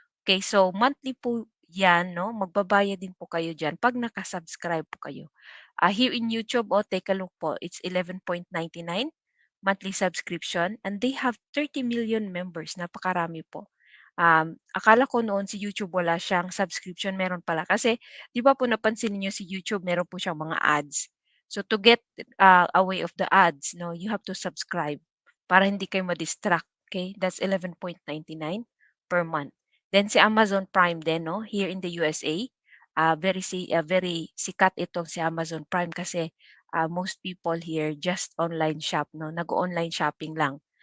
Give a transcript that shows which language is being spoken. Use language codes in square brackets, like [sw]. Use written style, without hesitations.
[tl] Okay, so monthly po yan, no? Magbabayad din po kayo dyan pag nakasubscribe po kayo. [en] Here in YouTube, take a look po. It's 11.99 monthly subscription and they have 30 million members. [tl] Napakarami po. Akala ko noon si YouTube wala siyang subscription, meron pala. Kasi 'di ba po napansin niyo si YouTube meron po siyang mga ads. [en] So to get, away of the ads 'no, you have to subscribe [tl] para hindi kayo ma-distract, [en] okay? That's 11.99 per month. Then [tl] si Amazon Prime din 'no, [en] here in the USA, [tl] very sikat itong si Amazon Prime kasi, [en] most people here just online shop 'no, [tl] nag-o-online shopping lang.